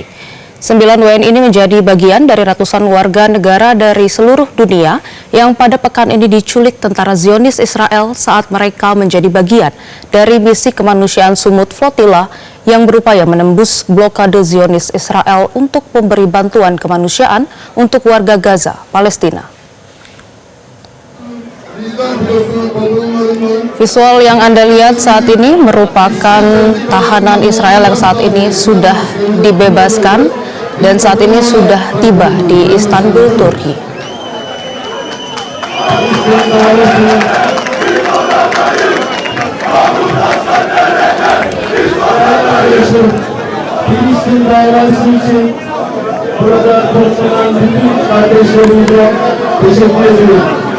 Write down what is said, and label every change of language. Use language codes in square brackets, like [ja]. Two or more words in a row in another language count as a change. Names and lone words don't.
[id] 9 WNI ini menjadi bagian dari ratusan warga negara dari seluruh dunia yang pada pekan ini diculik tentara Zionis Israel saat mereka menjadi bagian dari misi kemanusiaan Sumut Flotilla yang berupaya menembus blokade Zionis Israel untuk memberi bantuan kemanusiaan untuk warga Gaza, Palestina. Visual yang Anda lihat saat ini merupakan tahanan Israel yang saat ini sudah dibebaskan dan saat ini sudah tiba di Istanbul, Turki. [tr] Filistin davası için burada toplanan bütün kardeşlerimize teşekkür ediyorum.